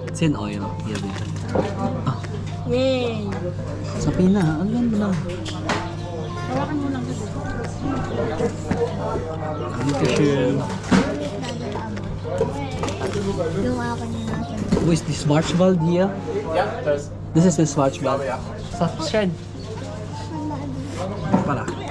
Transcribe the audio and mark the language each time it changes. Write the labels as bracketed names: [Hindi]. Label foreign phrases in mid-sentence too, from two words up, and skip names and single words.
[German] 10 Euro. Hier bitte. Yay! [Filipino] Sabi na, ang ganda. Hawakan mo lang dito. [German] Dankeschön. [Filipino] Yung ako niya nasa [German] Wo ist die Schwarzwald hier? Ja, das. Das ist der Schwarzwald. Ja. Schön. Pala.